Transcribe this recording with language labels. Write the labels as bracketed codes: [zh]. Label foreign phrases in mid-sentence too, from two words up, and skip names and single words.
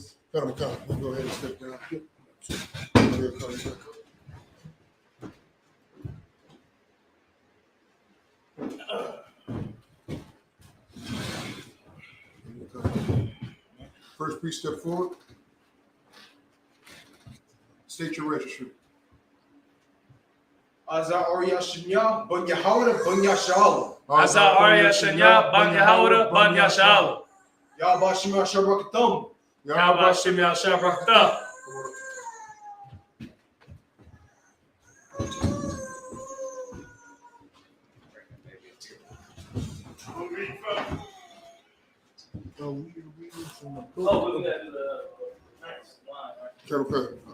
[en] You go ahead and step down. First priest, step forward. State your registry. Aza Arya Shinya, Ban Yahawah, Ban Yashal. Asa Arya Shanya, Ban Yahawah, Ban Yashal. Yahba Shimya Shabakatum. Yahba Shimya Shabrakta. Oh, we can read this from the book. Oh, we got to do the next line, right?